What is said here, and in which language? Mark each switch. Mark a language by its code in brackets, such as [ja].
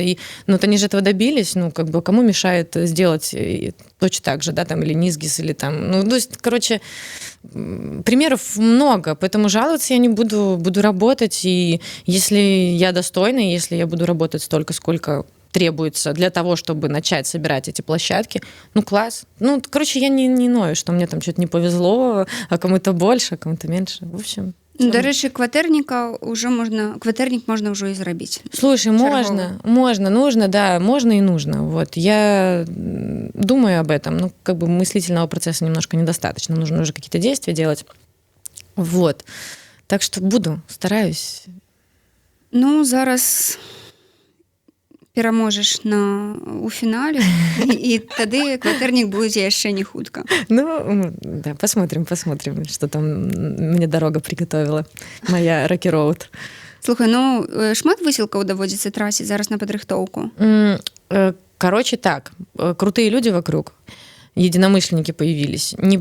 [ru] И, ну, вот они же этого добились, ну, как бы, кому мешает сделать точно так же, да, там, или Низгис, или там, ну, то есть, короче, примеров много, поэтому жаловаться я не буду, буду работать, и если я достойна, если я буду работать столько, сколько требуется для того, чтобы начать собирать эти площадки, ну, класс. Ну, короче, я не ною, что мне там что-то не повезло, а кому-то больше, а кому-то меньше. В общем... [be] Дарэчы, кватэрнік можна ўжо і зрабіць. [ru] Слушай, можно, нужно, да, можно и нужно. Вот. Я думаю об этом, ну, как бы мыслительного процесса немножко недостаточно, нужно уже какие-то действия делать. Вот. Так что буду, стараюсь. [be] Ну, зараз... пераможаш у фінале, і тады кватэрнік будзе яшчэ не хутка. [ru] Ну, да, посмотрим, что там мне дорога приготовила, моя Rocky Road. [be] Слухай, ну, шмат высілкаў даводзіцца траціць зараз на падрыхтоўку? [ru] Короче, так, крутые люди вокруг, единомышленники появились.